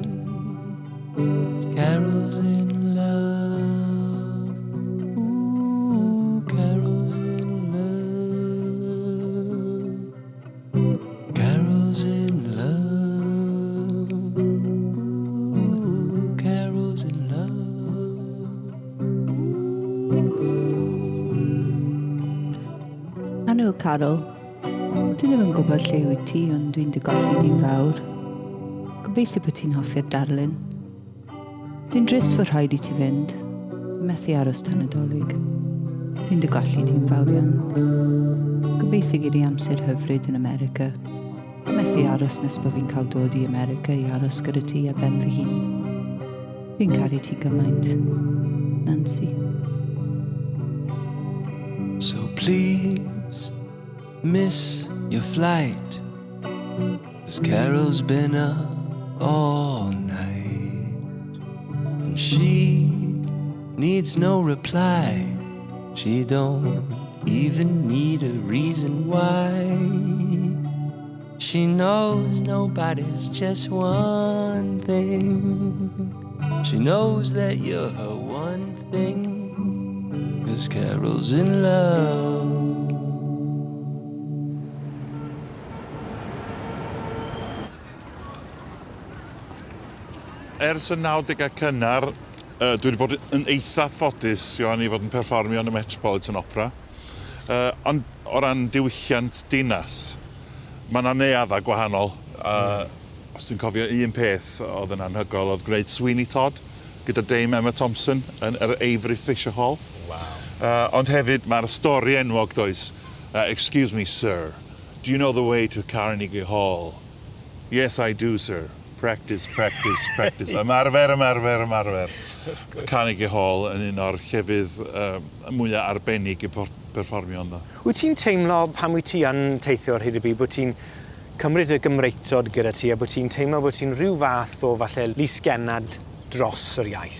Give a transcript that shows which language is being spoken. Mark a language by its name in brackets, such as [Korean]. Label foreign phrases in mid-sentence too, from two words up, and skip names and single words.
[English] Carol's in love. Ooh, Carol's in love. Carol's in love. Ooh, Carol's in love. [Welsh] Anwyl Carol, dwi ddim yn gwybod lle wyt ti, ond dwi'n dy golli di'n fawr. Gobeithio bod ti'n hoffi'r darlun. Dwi'n drist fod rhaid I ti fynd. Dwi'n methu aros tan y dolyg. Dwi'n dy golli di'n fawr iawn. Gobeithio gyda amser hyfryd yn America. Dwi'n methu aros nes bod fi'n cael dod I America I aros gyda ti ar ben fy hun. Dwi'n caru ti gymaint. Nancy. [English] So please miss your flight, 'cause Carol's been up all night, and she needs no reply. She don't even need a reason why. She knows nobody's just one thing. She knows that you're her one thing. 'Cause Carol's in love. [Welsh] Ers y 90au cynnar, dwi wedi bod yn eitha ffodus, Ioan, i fod yn perfformio yn y Metropolitan Opera. Ond o ran diwylliant dinas, mae yna neuaddau gwahanol. Os dwi'n cofio un peth oedd yn anhygoel, oedd gwneud Sweeney Todd gyda Dame Emma Thompson yn yr Avery Fisher Hall. Ond hefyd mae'r stori enwog does. [English] Excuse me, sir, do you know the way to Carnegie Hall? Yes, I do, sir. Practice, practice, practice. [Welsh] Ymarfer. Carnegie Hall yn un o'r llefydd mwyaf arbennig i perfformio ynddo. Wyt ti'n teimlo pan wyt ti yn teithio ar hyd y byd bod ti'n cymryd y Gymreigtod gyda ti a bod ti'n teimlo bod ti'n rhyw fath o falle lysgennad dros yr iaith?